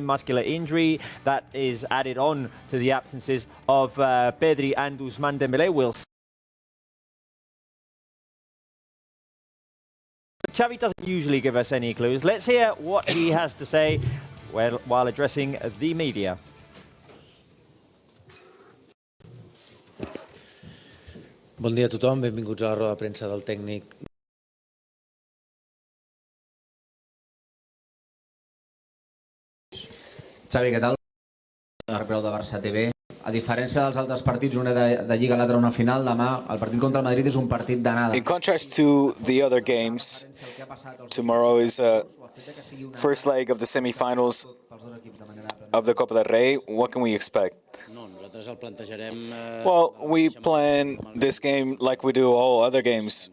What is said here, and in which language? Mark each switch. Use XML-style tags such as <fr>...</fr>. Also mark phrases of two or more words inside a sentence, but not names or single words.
<en>Muscular injury that is added on to the absences of Pedri and Ousmane Dembélé. Xavi doesn't usually give us any clues. Let's hear what he has to say while addressing the media.</en> <ca>Bon dia a tothom, benvinguts a la roda de premsa del tècnic. Xavi, què tal? Prerview de Barça TV. A diferència dels altres partits, una de Lliga, l'altre una final, demà el partit contra el Madrid és un partit d'anada.</ca> <en>In contrast to the other games, tomorrow is a first leg of the semifinals of the Copa del Rey. What can we expect? Well, we plan this game like we do all other games.</en>